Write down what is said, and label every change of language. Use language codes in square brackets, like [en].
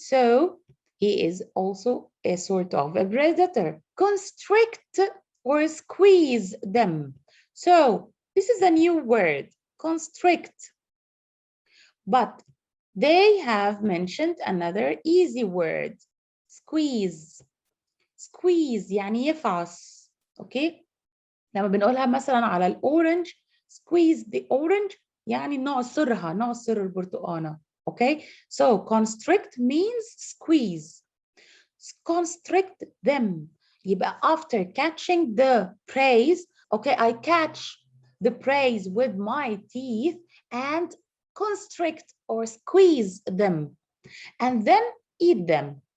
[en] So he is also a sort of a predator. Constrict or squeeze them. So this is a new word, constrict. But they have mentioned another easy word, squeeze. [ar] Squeeze يعني يفعص. [en] Okay? [ar] لما بنقولها مثلا على الأورنج, [en] squeeze the orange [ar] يعني نعصرها, نعصر البرتقانة. [en] Okay? So constrict means squeeze. Constrict them. يبقى after catching the prey, okay, I catch the prey with my teeth and constrict or squeeze them and then eat them.